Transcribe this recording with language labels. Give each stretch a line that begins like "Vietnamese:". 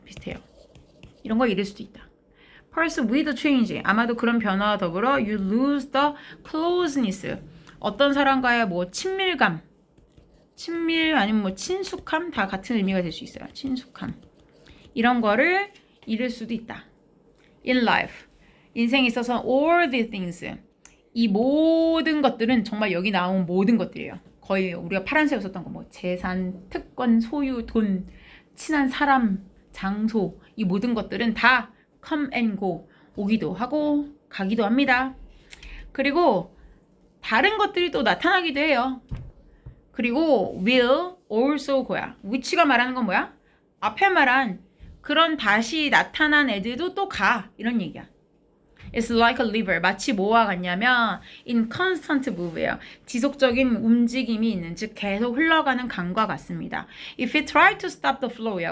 Korean: 비슷해요. 이런 걸 잃을 수도 있다.
English: Person with a change.
Korean: 아마도 그런 변화와 더불어
English: you lose the closeness.
Korean: 어떤 사람과의 뭐 친밀감, 친밀 아니면 뭐 친숙함 다 같은 의미가 될 수 있어요. 친숙함. 이런 거를 잃을 수도 있다.
English: In life.
Korean: 인생에 있어서
English: all the things.
Korean: 이 모든 것들은 정말 여기 나온 모든 것들이에요. 거의 우리가 파란색으로 썼던 거 뭐 재산, 특권, 소유, 돈, 친한 사람, 장소 이 모든 것들은 다
English: come and go
Korean: 오기도 하고 가기도 합니다. 그리고 다른 것들이 또 나타나기도 해요.
English: 그리고 will also go야.
Korean: which가 말하는 건 뭐야? 앞에 말한 그런 다시 나타난 애들도 또 가. 이런 얘기야.
English: It's like a river.
Korean: 마치 뭐와 같냐면
English: in constant move
Korean: 예요. 지속적인 움직임이 있는 즉 계속 흘러가는 강과 같습니다.
English: If we try to stop the flow야.